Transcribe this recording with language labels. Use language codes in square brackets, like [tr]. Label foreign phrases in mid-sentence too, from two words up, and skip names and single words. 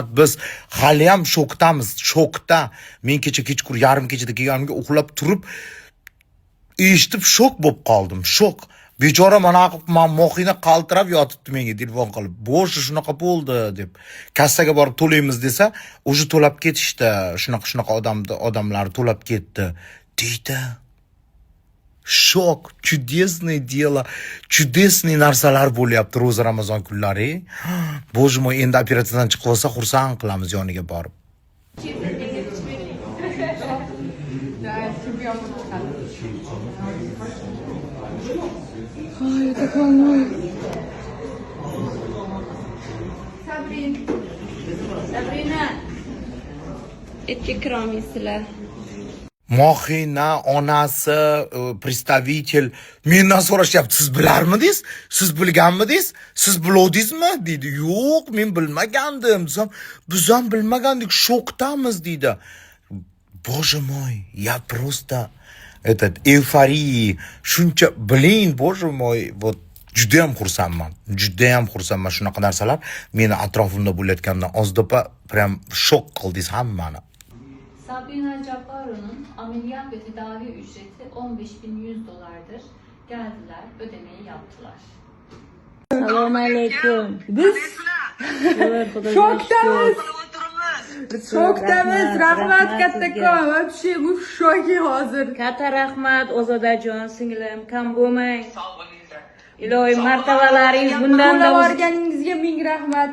[uz] Biz hali ham shokdamiz, shokda. Men kechqurun yarim kechada kelganimga uxlab turib eshitib shok bo'lib qoldim. Shok. Bechora mana Mohina qaltirab yotibdi menga telefon qilib. Boshi shunaqa bo'ldi deb. Kassaga borib to'laymiz desa, o'sha to'lab ketishdi. Shunaqa odamlar to'lab ketdi deydi. Shok, [ru] чудесное дело, чудесные [uz] narsalar bo'lyapti ro'za Ramazon kunlari. [ru] Боже мой, [uz] endi operatsiyadan chiqib olsa xursand qilamiz yoniga borib. Ay, [ru] я так волнуюсь. Sabrina. [uz] Etga kirolmaysizlar. Mohina onasi, представитель mendan so'rashyapti, siz bilarmidingiz? Siz bilganmidingiz? Siz bilodingizmi? deydi. Yo'q, men bilmagandim. Biz ham bilmagandik, shokdamiz deydi. [ru] Боже мой, я просто эйфории, [uz] shuncha blin, [ru] Боже мой, [uz] вот juda ham xursandman shunaqa narsalar meni atrofimda bo'layotganidan. Ozod opa prям shok qildingiz hammani. [tr] Sabrina Cabbaro'nun ameliyat ve tedavi ücreti $15.100'dır. Geldiler, ödemeyi yaptılar. Selamünaleyküm. [uz] Biz Şokdamiz. Rahmat kattakon. Вообще bu şoki hozir. Katta rahmat Ozodajon singlim, kam bo'lmang. Ilohim martabalaringiz bundan da Borganingizga ming rahmat.